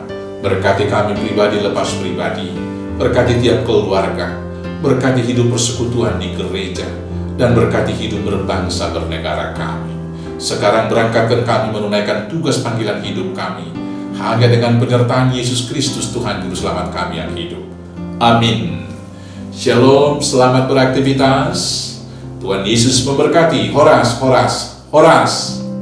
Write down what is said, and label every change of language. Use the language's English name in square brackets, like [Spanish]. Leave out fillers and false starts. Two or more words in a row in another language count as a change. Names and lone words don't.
[Indonesian] Berkati kami pribadi lepas pribadi, berkati tiap keluarga, berkati hidup persekutuan di gereja, dan berkati hidup berbangsa bernegara kami. Sekarang berangkatkan kami menunaikan tugas panggilan hidup kami, hanya dengan penyertaan Yesus Kristus Tuhan Juru Selamat kami yang hidup. Amin. Shalom, selamat beraktivitas. Tuhan Yesus memberkati. [Batak Simalungun] Horas, horas, horas.